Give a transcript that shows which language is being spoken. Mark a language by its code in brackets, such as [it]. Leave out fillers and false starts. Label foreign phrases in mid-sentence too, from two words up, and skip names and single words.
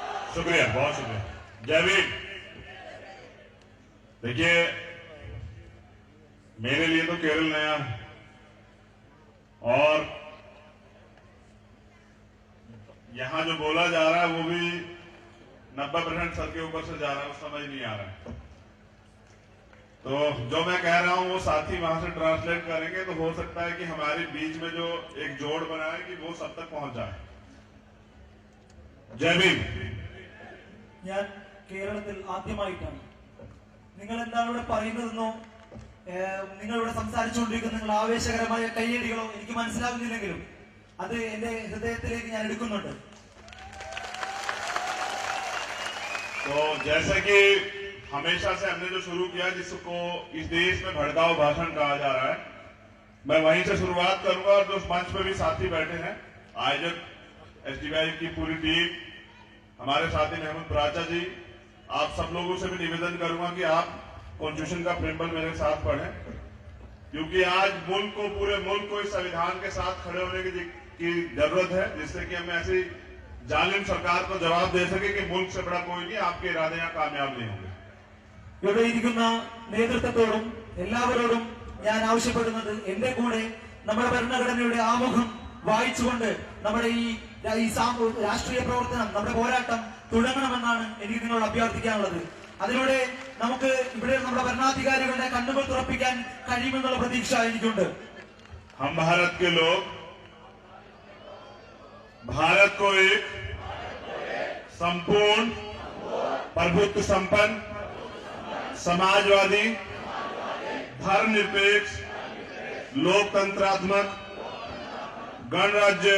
[hi] शुक्रिया, बहुत शुक्रिया। जयवीर, देखिए मेरे लिए तो केरल नया है और यहां जो बोला जा रहा है वो भी 90% सर के ऊपर से जा रहा है, वो समझ नहीं आ रहा है। तो जो मैं कह रहा हूं वो साथी वहां से ट्रांसलेट करेंगे तो हो सकता है कि हमारे बीच में जो एक जोड़ बना है कि वो सब तक पहुंच जाए। जयवीर, [ml] ഞാൻ കേരളത്തിൽ ആദ്യമായിട്ടാണ് നിങ്ങൾ എന്താണ് ഇവിടെ പറയുന്നതെന്നോ നിങ്ങളിവിടെ സംസാരിച്ചുകൊണ്ടിരിക്കുന്ന നിങ്ങൾ ആവേശകരമായ കയ്യടികളോ എനിക്ക് മനസ്സിലാകുന്നില്ലെങ്കിലും അത് എന്റെ ഹൃദയത്തിലേക്ക് ഞാൻ എടുക്കുന്നുണ്ട്. [hi] तो जैसे कि हमेशा से हमने जो शुरू किया जिसको इस देश में भड़काऊ भाषण कहा जा रहा है, मैं वहीं से शुरुआत करूंगा और जो मंच पे भी साथी बैठे हैं, आयोजक एसडीवाई की पूरी टीम, हमारे साथी महमूद प्राचा जी, आप सब लोगों से भी निवेदन करूंगा कि आप कॉन्स्टिट्यूशन का प्रेम्बल मेरे साथ पढ़ें, क्योंकि आज मुल्क को, पूरे मुल्क को इस संविधान के साथ खड़े होने की जरूरत है, जिससे कि हम ऐसी जालिम सरकार को जवाब दे सके कि मुल्क से बड़ा कोई नहीं, आपके इरादे यहाँ कामयाब नहीं होंगे। [ml] ഇവിടെ ഇരിക്കുന്ന നേതൃത്വത്തോടും എല്ലാവരോടും ഞാൻ ആവശ്യപ്പെടുന്നത് എന്റെ കൂടെ നമ്മുടെ ഭരണഘടനയുടെ ആമുഖം വായിച്ചുകൊണ്ട് നമ്മുടെ ഈ രാഷ്ട്രീയ പ്രവർത്തനം, നമ്മുടെ പോരാട്ടം തുടങ്ങണമെന്നാണ് എനിക്ക് നിങ്ങളോട് അഭ്യർത്ഥിക്കാനുള്ളത്. അതിലൂടെ നമുക്ക് ഇവിടെ നമ്മുടെ ഭരണാധികാരികളുടെ കണ്ണുകൾ തുറപ്പിക്കാൻ കഴിയുമെന്നുള്ള പ്രതീക്ഷ എനിക്കുണ്ട്. [hi] हम भारत के लोग भारत को एक संपूर्ण प्रभुत्व संपन्न समाजवादी धर्मनिरपेक्ष लोकतंत्रात्मक गणराज्य